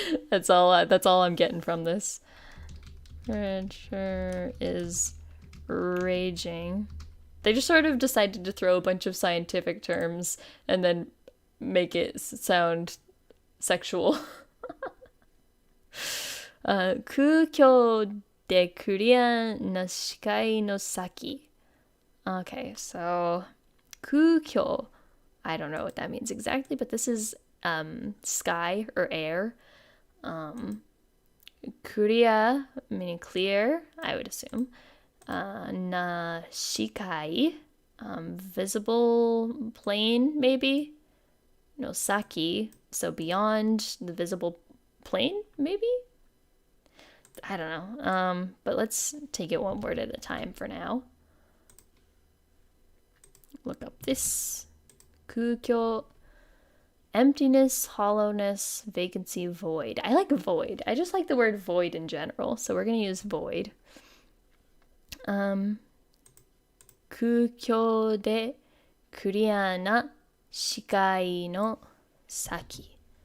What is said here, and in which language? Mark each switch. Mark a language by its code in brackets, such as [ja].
[en] That's all I'm getting from this. Temperature is raging. They just sort of decided to throw a bunch of scientific terms and then make it sound sexual. [ja] 空虚でクリアな視界の先. [en] Okay, so 空虚. I don't know what that means exactly, but this is sky or air. Clear, meaning clear, I would assume. Na shikai, visible plane, maybe. No, saki, so beyond the visible plane, maybe? I don't know. But let's take it one word at a time for now. Look up this. 空虚.Emptiness, hollowness, vacancy, void. I like void. I just like the word void in general, so we're going to use void. [ja] 空虚でクリアな視界の先.